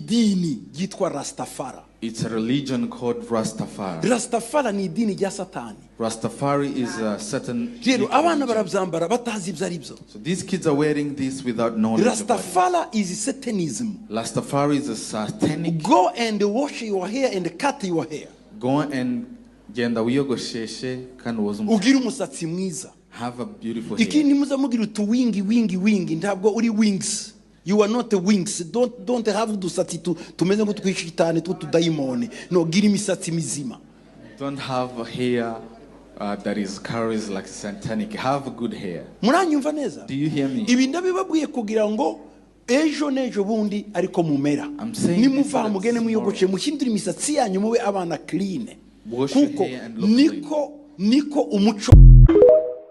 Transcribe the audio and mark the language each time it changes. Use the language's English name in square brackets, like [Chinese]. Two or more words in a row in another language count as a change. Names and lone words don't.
[English] It's a religion called Rastafari. Rastafari is a certain. So these kids are wearing this without knowledge. Rastafari is Satanism. Rastafari is a satanic. Go and wash your hair and cut your hair. Go and [Kinyarwanda] genda wiyogosheshe kandi woza ugira umusatsi mwiza. [English] Have a beautiful hair. [Kinyarwanda] Ikindi muzamugira wingi ntabwo uri wings. [English] You are not the wings. Don't have [Kinyarwanda] udusatsi tumeze ngo twishitane tudaimone. No, gira imisatsi mizima. [English] Don't have a hair that is carries like satanic. Have a good hair. [Kinyarwanda] Muranyumva neza? [English] Do you hear me? [Kinyarwanda] Ibi ndabibabwiye kugira ngo ejo nejo bundi ariko mumera. Nimuva mugene muyogoce muhindura imisatsi yanyu mube abana clean. Kuko niko umuco